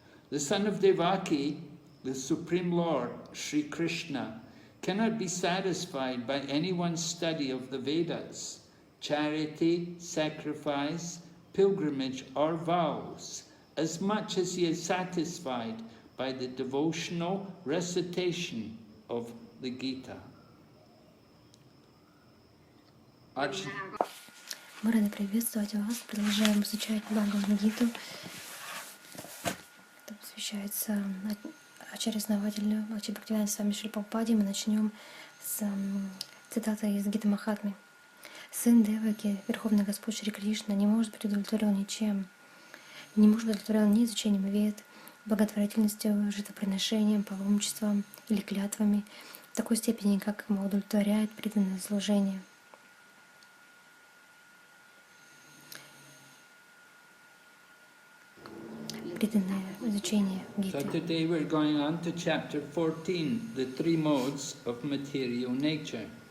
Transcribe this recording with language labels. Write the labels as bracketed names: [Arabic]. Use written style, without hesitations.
[English] The son of Devaki, the Supreme Lord, Sri Krishna, cannot be satisfied by anyone's study of the Vedas, charity, sacrifice, pilgrimage or vows, as much as he is satisfied by the devotional recitation of the Gita. [Russian] Мы рады приветствовать вас. Продолжаем изучать Бхагавад-гиту. Это посвящается Очаровательную Бхактивинода Свами Шри Прабхупаде мы начнем с цитаты из Гиты Махатмы. Сын Деваки, Верховный Господь Шри Кришна, не может быть удовлетворен ничем, не может быть удовлетворен ни изучением вед, благотворительностью, жертвоприношением, паломничеством или клятвами в такой степени, как ему удовлетворяет преданное служение. Преданное изучение Гиты. [English] So today we're going on to chapter 14, the three modes of material nature.